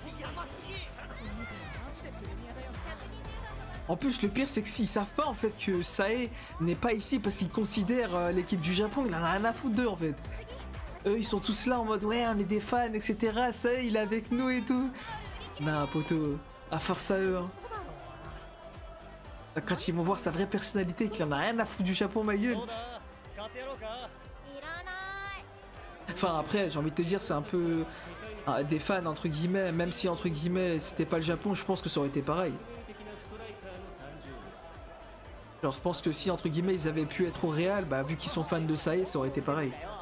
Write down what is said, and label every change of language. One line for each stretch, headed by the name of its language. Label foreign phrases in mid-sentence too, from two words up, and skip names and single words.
French: En plus le pire c'est que s'ils savent pas en fait que Sae n'est pas ici parce qu'ils considèrent l'équipe du Japon, il en a rien à foutre d'eux en fait. Eux ils sont tous là en mode ouais on est des fans etc. Sae il est avec nous et tout. Nah, poto, à force à eux, hein. Quand ils vont voir sa vraie personnalité, qu'il en a rien à foutre du chapeau, ma gueule.
Japanese: どうだ買ってやろうか。
French: Enfin, après, j'ai envie de te dire, c'est un peu des fans, entre guillemets. Même si, entre guillemets, c'était pas le Japon, je pense que ça aurait été pareil. Genre, je pense que si, entre guillemets, ils avaient pu être au Real, bah, vu qu'ils sont fans de Sae, ça aurait été pareil.